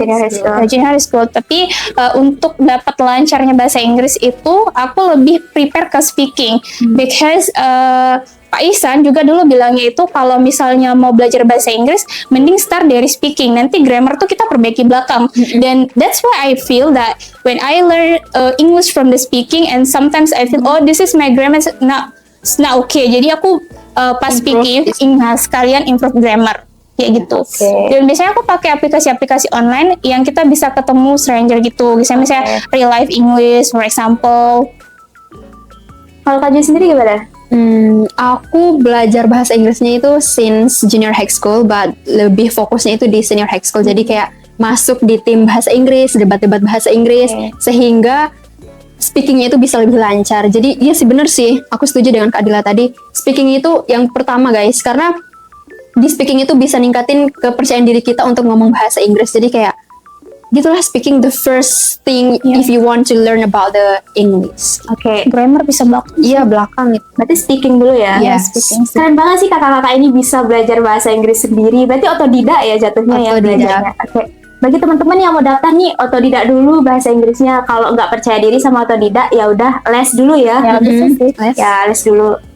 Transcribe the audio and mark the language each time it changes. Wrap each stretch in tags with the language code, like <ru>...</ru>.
<en>Junior high school.</en> <id>Tapi untuk dapat lancarnya bahasa Inggris itu aku lebih prepare ke speaking</id> <en>because</en> <id>Pak Ihsan juga dulu bilangnya itu kalau misalnya mau belajar bahasa Inggris mending start dari speaking, nanti grammar tuh kita perbaiki belakang. Dan</id> <en>that's why I feel that when I learn English from the speaking and sometimes I feel oh this is my grammar not okay,</en> <id>jadi aku pas speaking sekalian improve grammar kayak gitu. Dan biasanya aku pakai aplikasi-aplikasi online yang kita bisa ketemu stranger gitu, misalnya</id> <en>real life English for example.</en> <id>Kalau Kak Jo sendiri gimana? Aku belajar bahasa Inggrisnya itu</id> <en>since junior high school, but</en> <id>lebih fokusnya itu di senior high school. Jadi kayak masuk di tim bahasa Inggris, debat-debat bahasa Inggris, sehingga speakingnya itu bisa lebih lancar. Jadi iya sih bener sih, aku setuju dengan Kak Adila tadi. Speaking itu yang pertama guys, karena di speaking itu bisa ningkatin kepercayaan diri kita untuk ngomong bahasa Inggris. Jadi kayak gitulah,</id> <en>speaking the first thing if you want to learn about the English.</en> <id>Grammar bisa belakang. Iya, belakang itu. Berarti speaking dulu ya?</id> <en>Yes. Speaking.</en> <id>Keren banget sih kakak-kakak ini bisa belajar bahasa Inggris sendiri. Berarti otodidak ya jatuhnya ya belajarnya. Bagi teman-teman yang mau daftar nih, otodidak dulu bahasa Inggrisnya. Kalau nggak percaya diri sama otodidak, ya udah les dulu ya. Ya bisa sih. Les dulu.</id>